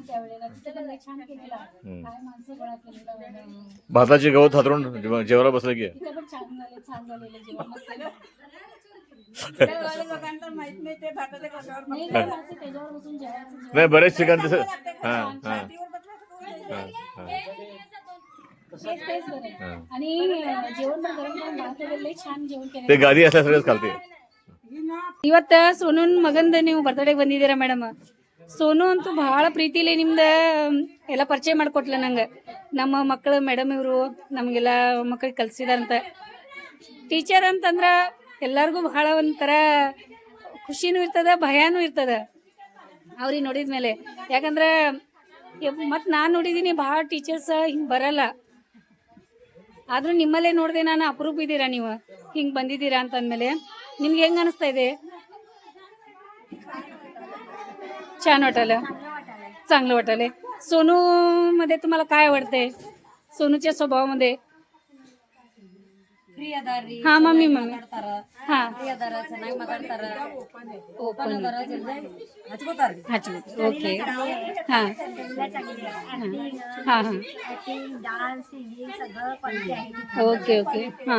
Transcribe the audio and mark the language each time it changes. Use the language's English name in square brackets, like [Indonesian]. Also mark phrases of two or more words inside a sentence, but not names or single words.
[Marathi] भाताची गवत हातरून जेवायला बसलं की नाही, बरेच ठिकाणी तसं. हा हा आणि जेवण पण गरम गरम भात वगैरे छान जेवण केलं. ते ಗಾದಿ असल्या सगळंच ಕಲ್ತಿ. [Kannada] ಇವತ್ತ ಸೋನುನ್ ಮಗಂದ ನೀವು ಬರ್ತ್ಡೇಗೆ ಬಂದಿದ್ದೀರಾ ಮೇಡಮ್. ಸೋನು ಅಂತೂ ಬಹಳ ಪ್ರೀತಿಲಿ ನಿಮ್ದ ಎಲ್ಲ ಪರಿಚಯ ಮಾಡಿಕೊಟ್ಲ ನಂಗೆ. ನಮ್ಮ ಮಕ್ಕಳು ಮೇಡಮ್ ಇವರು ನಮಗೆಲ್ಲ ಮಕ್ಕಳಿಗೆ ಕಲಿಸಿದಾರಂತ. ಟೀಚರ್ ಅಂತಂದ್ರ ಎಲ್ಲರಿಗೂ ಬಹಳ ಒಂಥರ ಖುಷಿನೂ ಇರ್ತದ, ಭಯನೂ ಇರ್ತದ ಅವ್ರಿಗೆ ನೋಡಿದ್ಮೇಲೆ. ಯಾಕಂದ್ರೆ ಮತ್ತು ನಾನು ನೋಡಿದ್ದೀನಿ ಭಾಳ ಟೀಚರ್ಸ್ ಹಿಂಗೆ ಬರಲ್ಲ. ಆದರೂ ನಿಮ್ಮಲ್ಲೇ ನೋಡಿದೆ ನಾನು, ಅಪರೂಪ ಇದ್ದೀರಾ ನೀವು ಹಿಂಗೆ ಬಂದಿದ್ದೀರಾ ಅಂತಂದಮೇಲೆ. ನಿಮ್ಗೆ ಹೆಂಗ ಅನಿಸ್ತಾ ಇದೆ? [Marathi] छान वाटलं, चांगलं वाटलं. सोनू मध्ये तुम्हाला काय आवडते? सोनूच्या स्वभावामध्ये? हा मम्मी हा [English] open okay [Marathi] हा हा हा [English] okay okay [Marathi] हा.